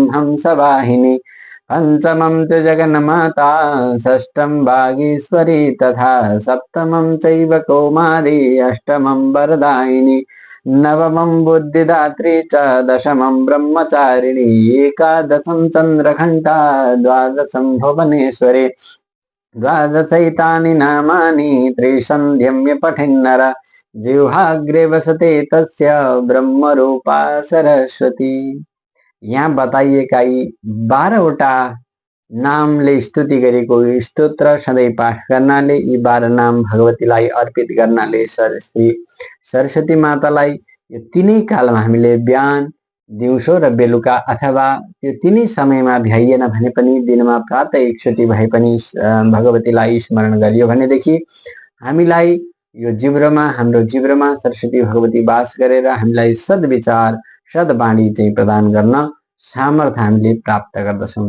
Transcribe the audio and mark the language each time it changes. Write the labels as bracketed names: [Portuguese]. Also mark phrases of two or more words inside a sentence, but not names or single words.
[Sanskrit] हंसवाहिनी, पंचमं तु जगन्माता, षष्ठं वागीश्वरी तथा सप्तमं चैव कौमारी, अष्टमं वरदायिनी, नवमं बुद्धिदात्री च, दशमं ब्रह्मचारिणी, एकादशं चन्द्रघण्टा, द्वादशं भुवनेश्वरी, द्वादशैतानि नामानि त्रिसन्ध्यम्य पठेन्नर, जिह्वाग्रे वसते तस्य ब्रह्मरूपा सरस्वती। [Nepali] यहाँ बताइएका यी 12वटा नामले स्तुति गरेको स्तोत्र सधैँ पाठ गर्नाले, यी 12 नाम भगवतीलाई अर्पित गर्नाले सरस्वती मातालाई यो तीनै कालमा हामीले बिहान, दिउँसो र बेलुका अथवा त्यो तीनै समयमा भ्याइएन भने पनि दिनमा प्रातः एकचोटि भए पनि भगवतीलाई स्मरण गरियो भनेदेखि हामीलाई यो जिब्रोमा, हाम्रो जिब्रोमा सरस्वती भगवती वास गरेर हामीलाई सद्विचार, सद्वाणी चाहिँ प्रदान गर्न सामर्थ्य हामीले प्राप्त गर्दछौँ।